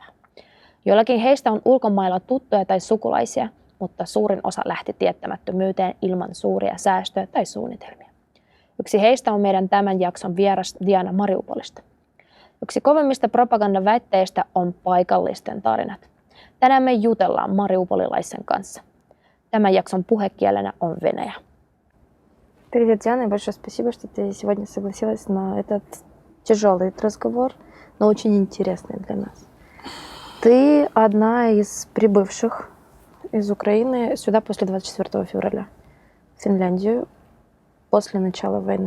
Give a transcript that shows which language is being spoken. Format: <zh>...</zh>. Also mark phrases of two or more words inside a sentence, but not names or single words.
<fi>Joillakin heistä on ulkomailla tuttuja tai sukulaisia, mutta suurin osa lähti tietämättömyyteen ilman suuria säästöjä tai suunnitelmia. Yksi heistä on meidän tämän jakson vieras Diana Mariupolista. Yksi kovimmista propagandaväitteistä on paikallisten tarinat. Tänään me jutellaan mariupolilaisen kanssa. Tämän jakson puhekielenä on venäjä.</fi> <ru>Привет, Диана, и большое спасибо, что ты сегодня согласилась на этот тяжелый разговор, но очень интересный для нас. Ты одна из прибывших из Украины сюда после 24 февраля, в Финляндию, после начала войны.</ru>